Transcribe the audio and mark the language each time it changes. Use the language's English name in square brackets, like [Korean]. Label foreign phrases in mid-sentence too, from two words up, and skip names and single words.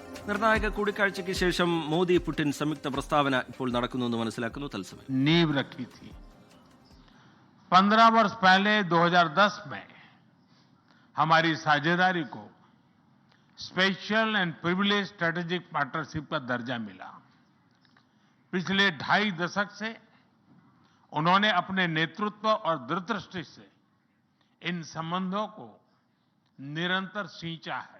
[Malayalam] നിർണായക കൂടിക്കാഴ്ചയ്ക്ക് ശേഷം മോദി പുടിൻ സംയുക്ത പ്രസ്താവന ഇപ്പോൾ നടക്കുന്നുവെന്ന് മനസ്സിലാക്കുന്നു തത്സമയം. [Hindi] नींव रखी थी 15 वर्ष पहले 2010 में हमारी साझेदारी को [English] special and privilege strategic partnership [Hindi] का दर्जा मिला. पिछले 2.5 दशक से उन्होंने अपने नेतृत्व और दूरदृष्टि से इन संबंधों को निरंतर सींचा है.